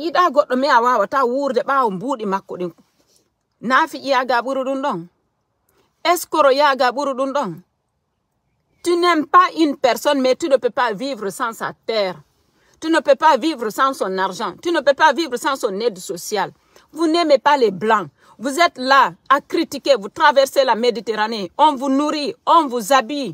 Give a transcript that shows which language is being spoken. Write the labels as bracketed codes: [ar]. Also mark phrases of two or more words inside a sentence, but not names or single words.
[ff] ida goɗɗo me a wawata wurde ɓawo mbuɗi makko ɗin nafi yaga ɓuri ɗum ɗon escoro yaga ɓuri ɗum ɗon. [fr] Tu n'aimes pas une personne, mais tu ne peux pas vivre sans sa terre. Tu ne peux pas vivre sans son argent. Tu ne peux pas vivre sans son aide sociale. Vous n'aimez pas les Blancs. Vous êtes là à critiquer. Vous traversez la Méditerranée. On vous nourrit, on vous habille.